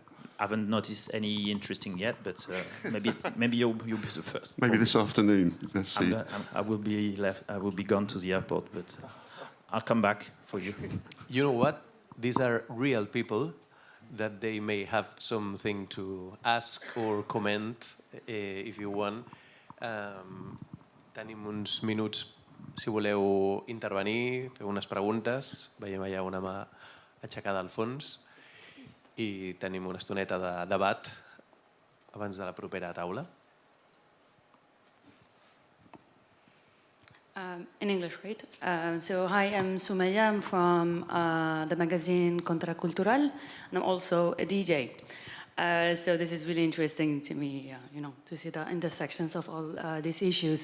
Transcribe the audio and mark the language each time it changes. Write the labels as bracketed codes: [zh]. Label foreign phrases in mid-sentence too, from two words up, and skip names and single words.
[en] I haven't noticed any interesting yet, but maybe you'll be the first. Maybe this afternoon. Let's see. I will be gone to the airport, but I'll come back for you. You know what? These are real people that they may have something to ask or comment if you want. [ca] Tenim uns minuts si voleu intervenir, fer unes preguntes. Veiem allà una mà aixecada al fons. I tenim una estoneta de debat abans de la propera taula. [en] In English, right? So hi, I'm Sumaya. I'm from the magazine Contracultural, and I'm also a DJ. So this is really interesting to me, to see the intersections of all these issues.